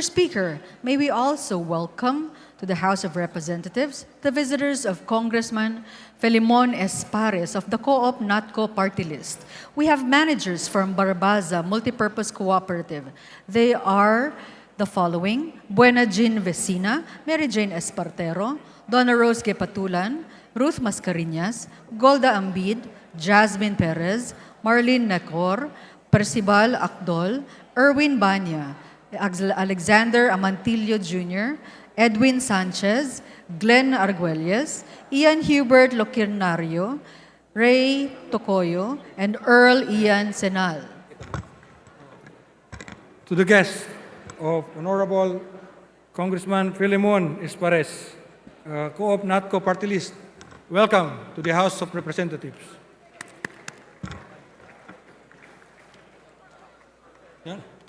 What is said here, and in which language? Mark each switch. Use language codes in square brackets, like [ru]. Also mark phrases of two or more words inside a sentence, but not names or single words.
[en] Speaker, may we also welcome to the House of Representatives the visitors of Congressman Felimon Espares of the Co-op NATCO party list. We have managers from Barbaza Multipurpose Cooperative. They are the following: Buena Jean Vecina, Mary Jane Espartero, Donna Rose Gepatulan, Ruth Mascareñas, Golda Ambid, Jasmine Perez, Marlene Necor, Percival Akdol, Erwin Banya, Alexander Amantillo Jr., Edwin Sanchez, Glenn Arguelles, Ian Hubert Loquinario, Ray Tocoyo, and Earl Ian Senal. To the guests of Honorable Congressman Filemon Espares, Co-op NATCO party list, welcome to the House of Representatives. Yan.